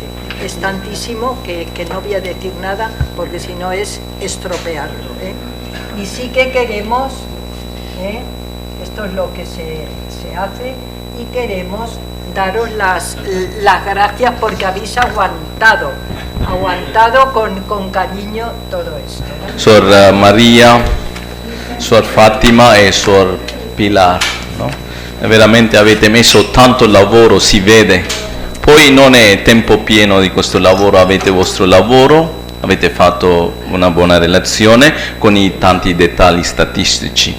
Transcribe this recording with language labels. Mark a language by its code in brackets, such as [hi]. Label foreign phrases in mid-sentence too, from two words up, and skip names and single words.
[es] Es tantísimo que no voy a decir nada, porque si no es estropearlo. Y sí que queremos, esto es lo que se hace, y queremos daros las gracias porque habéis aguantado con cariño todo esto, ¿no? [it] Sor Maria, Sor Fatima e Sor Pilar, no? Veramente avete messo tanto lavoro, si vede. Poi non è tempo pieno di questo lavoro, avete il vostro lavoro, avete fatto una buona relazione con i tanti dettagli statistici.